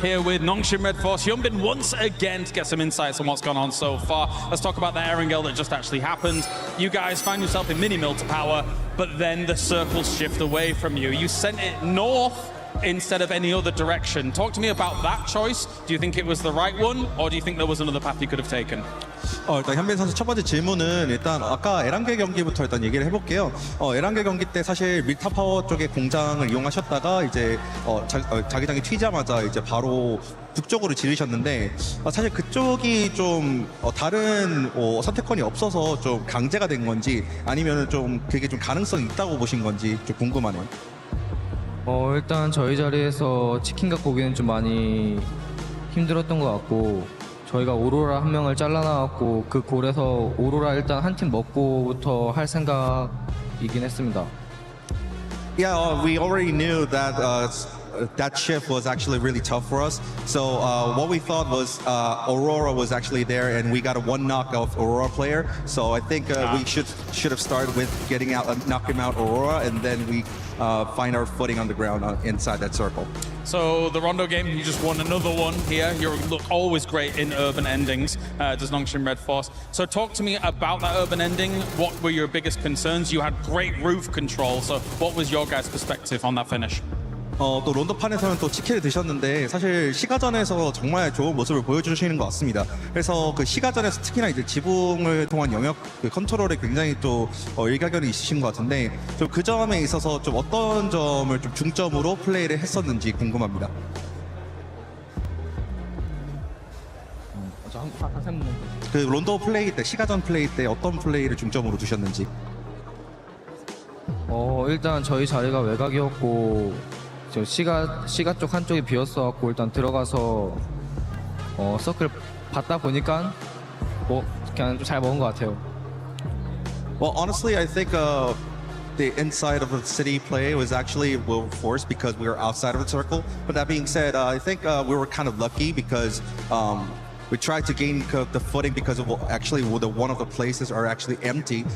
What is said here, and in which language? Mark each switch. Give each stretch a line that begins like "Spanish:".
English: Here with Nongshim Red Force, Hyunbin once again to get some insights on what's gone on so far. Let's talk about the Erangel that just actually happened. You guys find yourself in mini mill to power, but then the circles shift away from you. You sent it north instead of any other direction. Talk to me about that choice. Do you think it was the right one, or do you think there was another path you could have taken?
Korean: 일단 현빈 선수 첫 번째 질문은 일단 아까 에란겔 경기부터 일단 얘기를 해볼게요. 에란겔 경기 때 사실 밀타 파워 쪽의 공장을 이용하셨다가 이제 자기장이 튀자마자 이제 바로 북쪽으로 지르셨는데 사실 그쪽이 좀 다른 선택권이 없어서 좀 강제가 된 건지 아니면 좀 그게 좀 가능성이 있다고 보신 건지 좀 궁금하네요. 일단 저희 자리에서 치킨 갖고 오기는 좀 많이 힘들었던 것 같고 저희가 오로라 한 명을 잘라나왔고 그 골에서 오로라 일단 한 팀 먹고부터 할 생각이긴 했습니다.
English: Yeah, we already knew that that shift was actually really tough for us. So what we thought was Aurora was actually there, and we got a one knock off Aurora player. So I think we should have started with getting out, knocking out Aurora, and then we find our footing on the ground inside that circle. So the Rondo game, you just won another one here. You look always great in urban endings, does Nongshim Red Force. So talk to me about that urban ending. What were your biggest concerns? You had great roof control. So what was your guys' perspective on that finish?
Korean: 또 론도판에서는 또 치킨을 드셨는데 사실 시가전에서 정말 좋은 모습을 보여주시는 것 같습니다. 그래서 그 시가전에서 특히나 이제 지붕을 통한 영역 그 컨트롤에 굉장히 또 일가견이 있으신 것 같은데 좀 그 점에 있어서 좀 어떤 점을 좀 중점으로 플레이를 했었는지 궁금합니다. 그 론도 플레이 때 시가전 플레이 때 어떤 플레이를 중점으로 두셨는지. 일단 저희 자리가 외곽이었고 저 시가 쪽 한쪽이 비었어갖고 일단 들어가서 서클 받다 보니까 그냥 좀 잘 먹은 것 같아요.
English: Well, honestly, I think the inside of the city play was actually well forced because we were outside of the circle. But that being said, I think we were kind of lucky because we tried to gain the footing because of actually one of the places are actually empty.